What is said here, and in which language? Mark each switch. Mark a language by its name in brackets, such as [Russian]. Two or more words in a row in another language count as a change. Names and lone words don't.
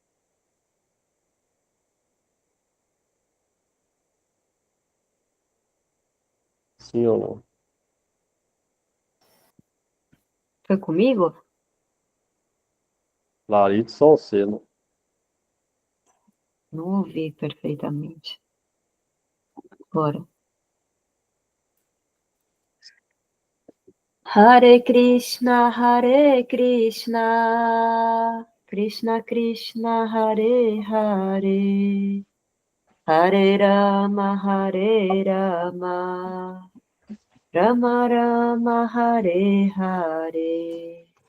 [Portuguese] Sim ou não? Foi comigo? Lalito só você, não? Não ouvi perfeitamente. Bora. Hare Krishna, Krishna Krishna, Hare Hare, Hare Rama, Rama Rama, Hare Hare.